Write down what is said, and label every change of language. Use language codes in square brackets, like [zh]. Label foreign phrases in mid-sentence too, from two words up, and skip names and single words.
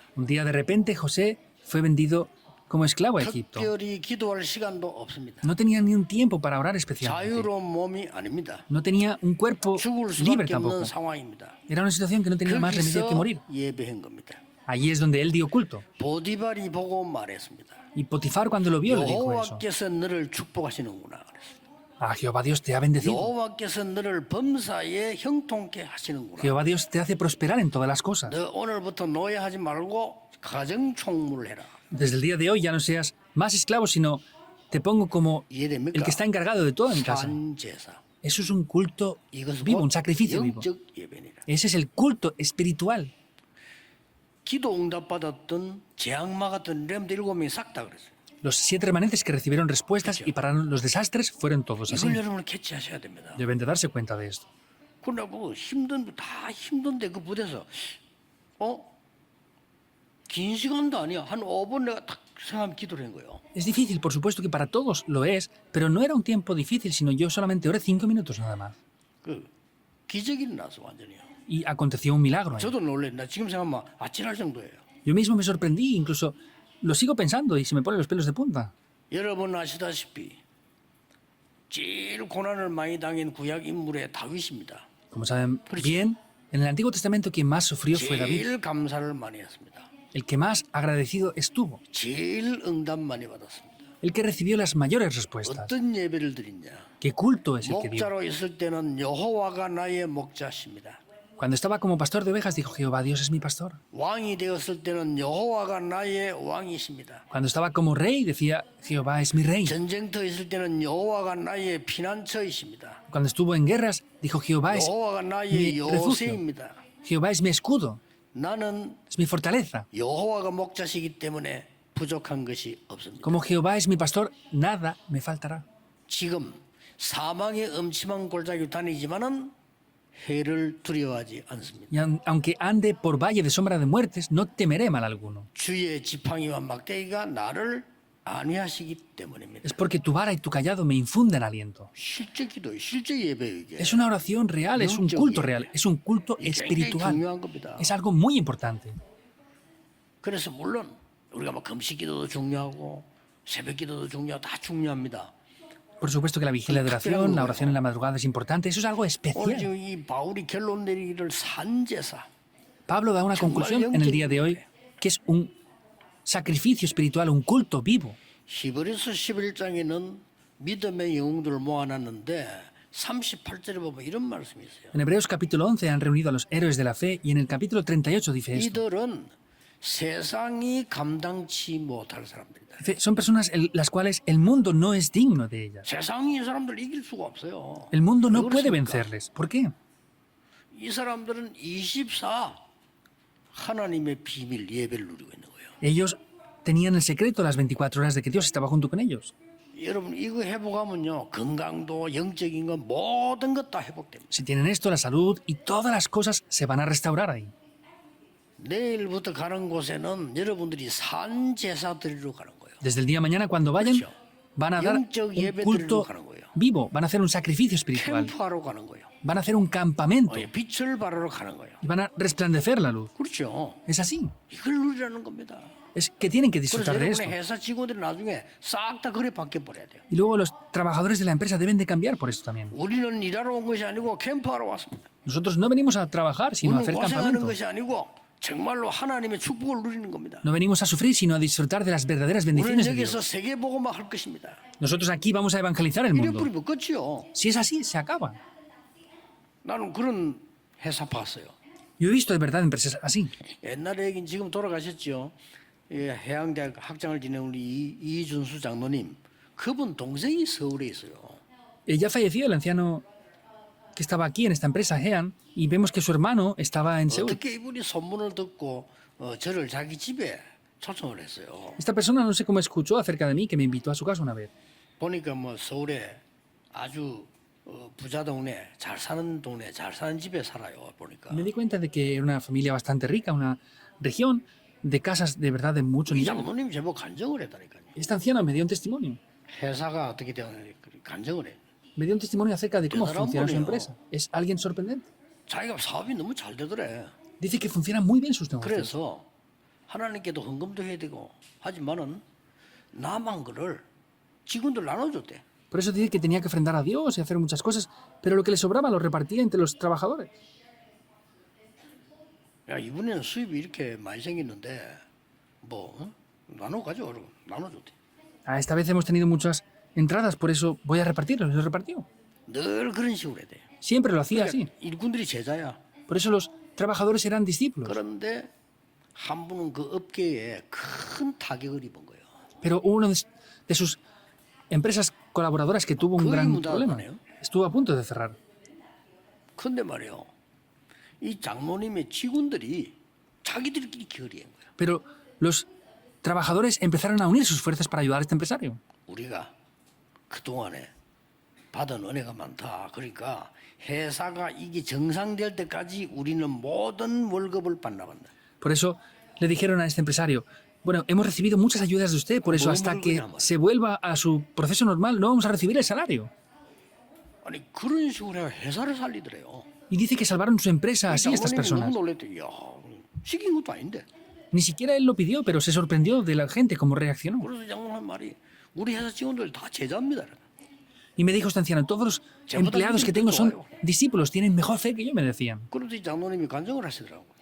[es] Un día de repente José fue vendido como esclavo a Egipto. [ko] 특별히 기도할 시간도 없습니다. [es] No tenía ni un tiempo para orar especialmente. [ko] 자유로운 몸이 아닙니다. [es] No tenía un cuerpo [ko] 죽을 [es] libre [ko] 수밖에 [es] tampoco. [ko] 없는 상황입니다. [es] Era una situación que no tenía más remedio que [ko] 거기서 [es] morir. [ko] 예배한 겁니다. [es] Allí es donde él dio culto. [ko] 보디발이 보고 말했습니다. [es] Y Potifar cuando lo vio le dijo eso. [ko] 여호와께서 너를 축복하시는구나. 그랬어요. [es] Ah, Jehová Dios te ha bendecido. [ko] 여호와께서 너를 범사에 형통케 하시는구나. [es] Jehová Dios te hace prosperar en todas las cosas. [ko] 너 오늘부터 노예하지 말고 가정 총무를 해라. [es] Desde el día de hoy ya no seas más esclavo, sino te pongo como [ko] 이해됩니까? [es] el que está encargado de todo en casa. [ko] 산제사. [es] Eso es un culto [ko] 이것은 [es] vivo, [ko] 곧 [es] un sacrificio vivo. [ko] 영적 예배니라. [es] Ese es el culto espiritual. [ko] 기도 응답 받았던 재앙마 같은 렘드 7명이 싹 다 그랬어요. [es] Los 7 remanentes que recibieron respuestas y pararon los desastres fueron todos así. [ko] 이걸 여러분은 캐치하셔야 됩니다. [es] Deben de darse cuenta de esto. [ko] 그러나 뭐 다 힘든데 그 부대에서 긴 시간도 아니야. 한 5분 내가 딱 생각하면 기도를 한 거예요. [es] Es difícil, por supuesto que para todos lo es, pero no era un tiempo difícil, sino yo solamente oré 5 minutos nada más. [ko] 그 기적이 일어나서 완전히요. [es] Y aconteció un milagro ahí. [ko] 저도 놀래. 나 지금 생각하면 아찔할 정도예요. [es] Yo mismo me sorprendí, incluso lo sigo pensando y se me ponen los pelos de punta. [ko] 여러분 아시다시피 제일 고난을 많이 당한 구약 인물의 다윗입니다. [es] Como saben bien, en el Antiguo Testamento quien más sufrió fue David. [ko] 제일 감사를 많이 했습니다. [es] El que más agradecido estuvo. [ko] 제일 응답 많이 받았습니다. [es] El que recibió las mayores respuestas. [ko] 어떤 예배를 드리냐? [es] ¿Qué culto es el que dio? [ko] 목자로 있을 때는 여호와가 나의 목자십니다. [es] Cuando estaba como pastor de ovejas dijo, Jehová Dios es mi pastor. [ko] 왕이 되었을 때는 여호와가 나의 왕이십니다. [es] Cuando estaba como rey decía, Jehová es mi rey. [ko] 전쟁터 있을 때는 여호와가 나의 피난처이십니다. [es] Cuando estuvo en guerras dijo, Jehová es [ko] 여호와가 나의 [es] mi refugio. [ko] 요새입니다. [es] Jehová es mi escudo, [ko] 나는 [es] es mi fortaleza. [ko] 여호와가 목자시기 때문에 부족한 것이 없습니다. [es] Como Jehová es mi pastor, nada me faltará. [ko] 지금 사망의 음침한 골짜기 다니지만은 해를 두려워하지 않습니다. [es] Y aunque ande por valle de sombra de muertes, no temeré mal alguno. [ko] 주의 지팡이와 막대기가 나를 안위하시기 때문입니다. [es] Es porque tu vara y tu callado me infunden aliento. [ko] 실제 기도예요. 실제 예배예요. 이게. [es] Es una oración real, es un culto real, es un culto [ko] 이게 굉장히 [es] espiritual. [ko] 중요한 겁니다. [es] Es algo muy importante. [ko] 그래서 물론 우리가 뭐 금식 기도도 중요하고 새벽 기도도 중요하고 다 중요합니다. [es] Por supuesto que la vigilia de oración, la oración en la madrugada es importante, eso es algo [ko] 오늘 [es] especial. [ko] 지금 이 바울이 결론 내리기를 산제사. [es] Pablo da una conclusión en el día de hoy que es un sacrificio espiritual, un culto vivo. [ko] 히브리서 11장에는 믿음의 영웅들을 모아놨는데 38절에 보면 이런 말씀이 있어요. [es] En Hebreos capítulo 11 han reunido a los héroes de la fe y en el capítulo 38 dice esto. [ko] 이들은 세상이 감당치 못할 사람들이다. [es] Son personas las cuales el mundo no es digno de ellas. [ko] 세상이 이 사람들 이길 수가 없어요. [es] El mundo no [ko] 왜 [es] puede [ko] 그렇습니까? [es] vencerles. ¿Por qué? [ko] 이 사람들은 24 하나님의 비밀 예배를 누리고 있는 거예요. [es] Ellos tenían el secreto las 24 horas de que Dios estaba junto con ellos. [ko] 여러분 이거 회복하면요 건강도 영적인 건 모든 것 다 회복됩니다. [es] Si tienen esto, la salud y todas las cosas se van a restaurar ahí. [ko] 내일부터 가는 곳에는 여러분들이 산 제사 드리러 가는 거예요. [es] Desde el día de mañana, cuando vayan, [ko] 그렇죠. [es] van a dar [ko] 영적 [es] un [ko] 예배 [es] culto [ko] 드리러 가는 거예요. [es] vivo, van a hacer un sacrificio espiritual, [ko] 캠프하러 가는 거예요. [es] van a hacer un campamento [ko] 빛을 발하러 가는 거예요. [es] y van a resplandecer la luz. [ko] 그렇죠. [es] Es así. [ko] 이걸 누리라는 겁니다. [es] Es que tienen que [ko] 그래서 [es] disfrutar de esto. [ko] 여러분의 회사 직원들이 나중에 싹 다 그래 바뀌어 버려야 돼요. [es] Y luego los trabajadores de la empresa deben de cambiar por esto también. [ko] 우리는 일하러 온 것이 아니고 캠프하러 왔습니다. [es] Nosotros no venimos a trabajar, sino a [ko] 우리는 [es] hacer [ko] 고생하는 [es] campamento. [ko] 것이 아니고 정말로 하나님의 축복을 누리는 겁니다. [es] No venimos a sufrir, sino a disfrutar de las verdaderas [ko] 우리는 [es] bendiciones de [ko] 여기서 [es] Dios. [ko] 세계복음화 할 것입니다. [es] Nosotros aquí vamos a evangelizar el [ko] 이래 [es] mundo. [ko] 뿌리면 끝이요. [es] Si es así, se acaba. [ko] 나는 그런 회사 봤어요. [es] Yo he visto de verdad empresas así. [ko] 옛날에 얘긴 지금 돌아가셨죠. 예, 해양대학 학장을 지낸 우리 이준수 장로님. 그분 동생이 서울에 있어요. [es] Ya falleció el anciano que estaba aquí en esta empresa, Hean, y vemos que su hermano estaba en Seúl. [ko] 어떻게 이분이 소문을 듣고 저를 자기 집에 초청을 했어요. [es] Esta persona no sé cómo escuchó acerca de mí, que me invitó a su casa una vez. [ko] 보니까 뭐 서울에 아주 부자 동네, 잘 사는 동네, 잘 사는 집에 살아요. 보니까. [es] Me di cuenta de que era una familia bastante rica, una región de casas de verdad de mucho [ko] 이 [es] nivel. [ko] 장로님 제법 간증을 했다니까요. [es] Esta anciana me dio un testimonio. [ko] 회사가 어떻게 되었는지 간증을 해. [es] Me dio un testimonio acerca de cómo Qué funciona su drama, empresa. Es alguien sorprendente. [ko] 자기가 사업이 너무 잘 되더래. [es] Dice que funcionan muy bien sus negocios. [ko] 그래서 하나님께도 헌금도 해야 되고 하지만은 남은 거를 직원들 나눠줬대. [es] Por eso dice que tenía que ofrendar a Dios y hacer muchas cosas, pero lo que le sobraba lo repartía entre los trabajadores. [ko] 야 이번에는 수입이 이렇게 많이 생겼는데 뭐 나눠 가져 그러고 나눠줬대. [es] Esta vez hemos tenido muchas entradas, por eso voy a repartirlo. Y lo repartió. [ko] 늘 그런 식으로 해야 돼. [es] Siempre lo hacía así. [ko] 일꾼들이 제자야. [es] Por eso los trabajadores eran discípulos. [ko] 그런데 한 분은 그 업계에 큰 타격을 입은 거예요. [es] Pero uno de sus empresas colaboradoras que tuvo un Coge gran mudado, problema. ¿no? Estuvo a punto de cerrar. [ko] 근데 말이요. 이 장로님의 직원들이 자기들끼리 결의한 거야. [es] Pero los trabajadores empezaron a unir sus fuerzas para ayudar a este empresario. [ko] 우리가 그동안에 받은 은혜가 많다. 그러니까 회사가 이게 정상될 때까지 우리는 모든 월급을 반납한다. [es] Por eso le dijeron a este empresario, bueno, hemos recibido muchas ayudas de usted, por eso hasta que se vuelva a su proceso normal no vamos a recibir el salario. [ko] 아니 그런 식으로 해야 회사를 살리더래요. [es] Y dice que salvaron su empresa así estas [ko] 장로님이 [es] personas. [ko] 너무 놀랬대. 야, 시킨 것도 아닌데. [es] Ni siquiera él lo pidió, pero se sorprendió de la gente cómo reaccionó. [ko] 그래서 장로님 한 말이 우리 회사 직원들 다 제자입니다. [es] Y me dijo este anciano, todos los empleados que tengo son discípulos, tienen mejor fe que yo, me decían. [ko] 그래서 이 장로님이 간증을 하시더라고요.